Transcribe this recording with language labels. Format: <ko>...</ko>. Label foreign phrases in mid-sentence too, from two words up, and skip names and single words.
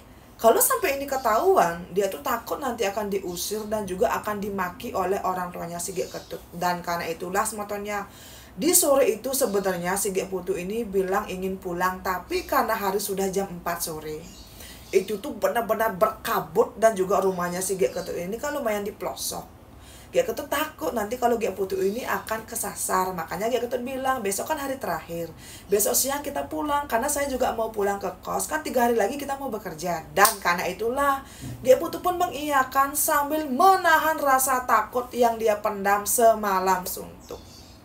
<id>Kalau sampai ini ketahuan, dia tuh takut nanti akan diusir dan juga akan dimaki oleh orang tuanya si Gek Ketut. Dan karena itulah semotonya, di sore itu sebenarnya si Gek Putu ini bilang ingin pulang, tapi karena hari sudah jam 4 sore. Itu tuh benar-benar berkabut dan juga rumahnya si Gek Ketut ini kan lumayan di pelosok. Gek Ketut takut nanti kalau Gek Putu ini akan kesasar. Makanya Gek Ketut bilang, besok kan hari terakhir. Besok siang kita pulang karena saya juga mau pulang ke kos. Kan 3 hari lagi kita mau bekerja. Dan karena itulah Gek Putu pun mengiyakan sambil menahan rasa takut yang dia pendam semalam suntuk.</id>